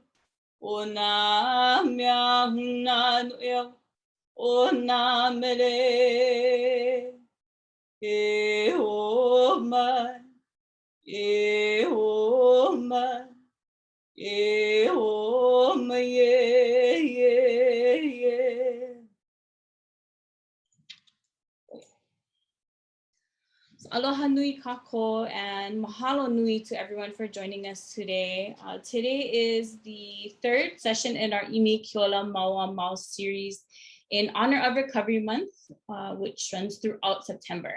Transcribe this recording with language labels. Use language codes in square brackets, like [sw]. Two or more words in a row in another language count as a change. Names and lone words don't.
[haw] O nā mea huna no eo, o nā mele. E ho mai, e ho mai, e ho mai e. [en] So, [haw] aloha nui kako [en] and [haw] mahalo nui [en] to everyone for joining us today. Today is the third session in our ʻImi Keola Maua Mau series in honor of Recovery Month, which runs throughout September.